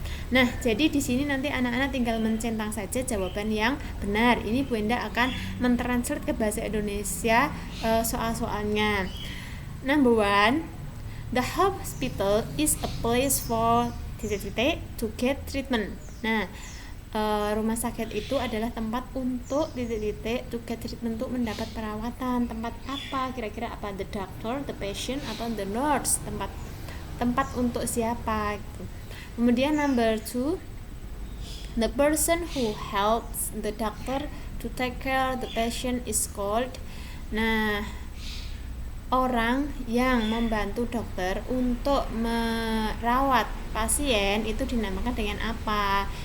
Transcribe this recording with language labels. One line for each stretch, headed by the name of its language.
Indonesian: Nah, jadi di sini nanti anak-anak tinggal mencentang saja jawaban yang benar. Ini Bu Enda akan mentranslate ke bahasa Indonesia soal-soalnya.
English: Number 1, the hospital is a place for to get treatment.
Indonesian: Nah, rumah sakit itu adalah tempat untuk
English: to get treatment,
Indonesian: untuk mendapat perawatan. Tempat apa? Kira-kira apa?
English: The doctor, the patient, atau the nurse?
Indonesian: Tempat untuk siapa gitu.
English: Kemudian number 2, the person who helps the doctor to take care the patient is called.
Indonesian: Nah, orang yang membantu dokter untuk merawat pasien itu dinamakan dengan apa?